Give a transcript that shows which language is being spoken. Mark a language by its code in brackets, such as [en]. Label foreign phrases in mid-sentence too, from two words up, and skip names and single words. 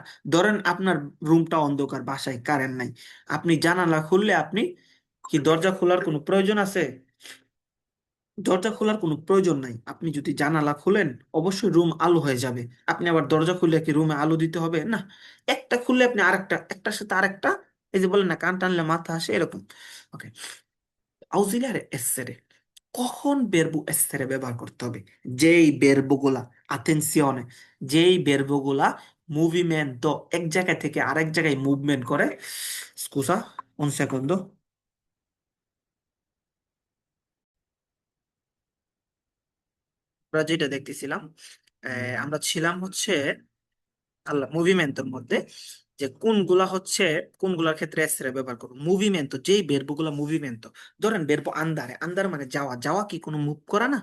[bn] ধরেন আপনার রুমটা অন্ধকার, বাসায় কারেন্ট নাই, আপনি জানালা খুললে আপনি কি দরজা খোলার কোনো প্রয়োজন আছে? দরজা খোলার কোনো প্রয়োজন নাই। আপনি যদি জানালা খুলেন অবশ্যই রুম আলো হয়ে যাবে। আপনি আবার দরজা খুললে কি রুমে আলো দিতে হবে না? একটা খুললে আপনি আরেকটা, একটার সাথে আরেকটা, এই যে বলেন না কান টানলে মাথা আসে, এরকম। ওকে, [it] ausiliare essere, [bn] কখন [it] verbo essere [bn] ব্যবহার করতে হবে? যেই বেরবোগুলা, আতেনসিওনে, যেই বেরবোগুলা মুভিমেন্টো, এক জায়গা থেকে আরেক জায়গায় মুভমেন্ট করে। [it] স্কুসা, un secondo। [bn] আমরা যেটা দেখতেছিলাম, আমরা ছিলাম হচ্ছে আল্লাহ মুভিমেন্টের মধ্যে, যে কোনগুলা হচ্ছে, কোনগুলার ক্ষেত্রে এসরে ব্যবহার করবো। মুভিমেন্ট, যেই বেরবো মুভিমেন্ট, ধরেন [it] verbo andare, [bn] আন্দার মানে যাওয়া, যাওয়া কি কোনো মুভ করা না?